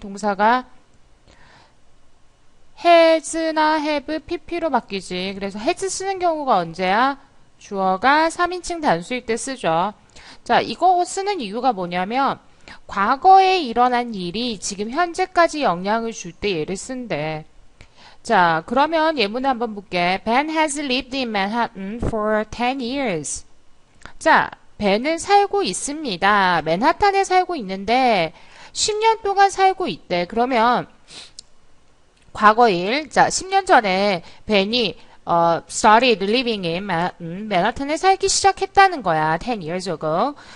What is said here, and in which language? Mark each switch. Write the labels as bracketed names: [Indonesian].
[Korean] 동사가 has나 have, pp로 바뀌지. 그래서 has 쓰는 경우가 언제야? 주어가 3인칭 단수일 때 쓰죠. 자, 이거 쓰는 이유가 뭐냐면, 과거에 일어난 일이 지금 현재까지 영향을 줄 때 얘를 쓴대. 자, 그러면 예문을 한번 볼게. [English] Ben has lived in Manhattan for 10 years. [Korean] 자, 벤은 살고 있습니다. 맨하탄에 살고 있는데 10년 동안 살고 있대. 그러면 과거일, 자, 10년 전에 벤이 [English] started living in Manhattan, [Korean] 맨하탄에 살기 시작했다는 거야. [English] 10 years ago.